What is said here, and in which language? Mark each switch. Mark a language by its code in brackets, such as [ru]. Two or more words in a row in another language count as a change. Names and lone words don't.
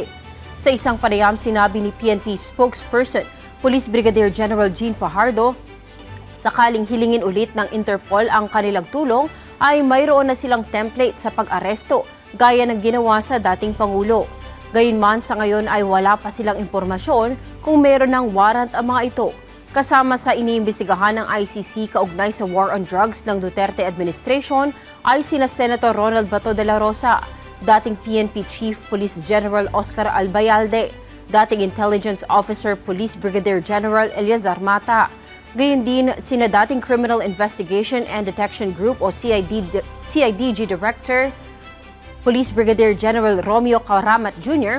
[tl] Sa isang panayam, sinabi ni [en] PNP spokesperson, Police Brigadier General [tl] Jean Fajardo, sakaling hilingin ulit ng Interpol ang kanilang tulong ay mayroon na silang template sa pag-aresto gaya ng ginawa sa dating Pangulo. Gayunman sa ngayon ay wala pa silang impormasyon kung meron ng warrant ang mga ito. Kasama sa iniimbestigahan ng ICC kaugnay sa [en] war on drugs [tl] ng Duterte administration ay sina Senator Ronald Bato de la Rosa, dating [en] PNP Chief Police General [tl] Oscar Albayalde, dating [en] Intelligence Officer Police Brigadier General [tl] Eleazar Mata, gayon din sina dating [en] Criminal Investigation and Detection Group [tl] o [en] CIDG Director Police Brigadier General [tl] Romeo Caramat Jr.